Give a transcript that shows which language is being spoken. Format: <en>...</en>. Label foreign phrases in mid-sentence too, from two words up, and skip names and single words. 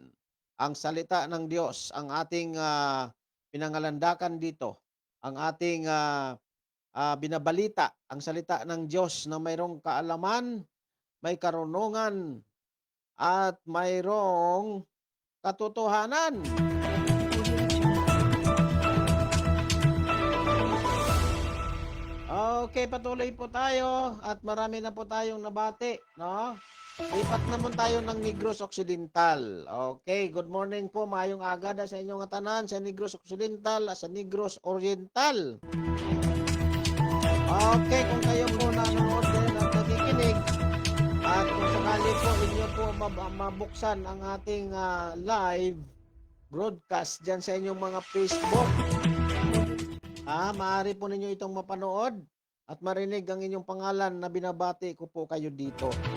<tl>Ang salita ng Diyos, ang ating pinangalandakan dito, ang ating binabalita, ang salita ng Diyos na mayroong kaalaman, may karunungan, at mayroong katotohanan. Okay, patuloy po tayo at marami na po tayong nabati, no? Lipat naman tayo ng Negros Occidental.</tl> <hil>Okay,</hil> <en>good morning</en> <hil>po, maayong aga sa inyong tanan sa Negros Occidental at sa Negros Oriental.</hil> <tl>Okay, kung kayo po nanonood din at nakikinig, at kung sakali po inyo po mabuksan ang ating</tl> <en>live broadcast</en> <tl>dyan sa inyong mga Facebook Maaari po ninyo itong mapanood at marinig ang inyong pangalan na binabati ko po kayo dito.</tl>